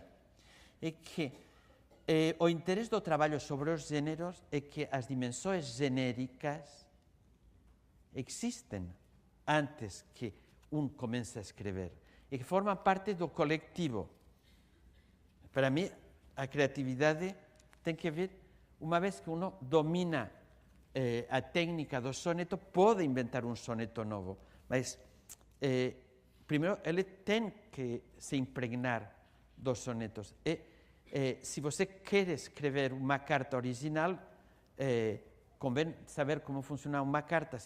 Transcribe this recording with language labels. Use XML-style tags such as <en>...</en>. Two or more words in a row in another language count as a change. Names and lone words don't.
<gl>É que o interés do traballo sobre os géneros é que as dimensões genéricas existen antes que un comece a escrever e que forman parte do colectivo. Para mí, a creatividade ten que ver, unha vez que uno domina a técnica do soneto, pode inventar un soneto novo, mas primeiro ele ten que se impregnar dos sonetos.</gl> <pt>Se você quer escrever uma carta original, convém saber como funciona uma carta.</pt>